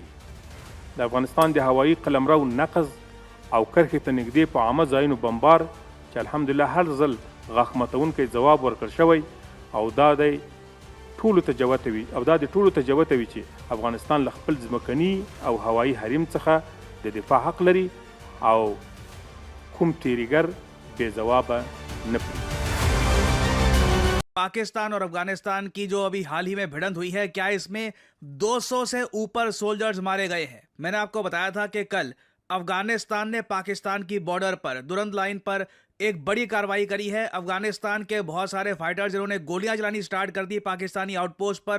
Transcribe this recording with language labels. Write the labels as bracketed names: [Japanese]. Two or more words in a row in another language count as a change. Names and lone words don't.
[Pashto] د افغانستان د هوایي قلمرو نقض او کرښې ته نږدې په عامه ځایونو بمبار چې الحمدلله هر ځل غاښ ماتونکی ځواب ورکړل شوی، او دا د ټولو ته جوته وي چې افغانستان له خپل ځمکني او هوایي حریم څخه د دفاع حق لري او کوم تیریګر بے ځوابه نه پرېږدي. [Hindi] पाकिस्तान और अफगानिस्तान की जो अभी हाल ही में भिड़ंत हुई है, क्या इसमें 200 से ऊपर सोल्जर्स मारे गए हैं? मैंने आपको बताया था कि कल अफगानिस्तान ने पाकिस्तान की बॉर्डर पर दुरंत लाइन पर एक बड़ी कार्रवाई करी है. अफगानिस्तान के बहुत सारे फाइटर्स जिन्होंने गोलियां चलानी स्टार्ट कर दी पाकिस्तानी आउटपोस्ट पर.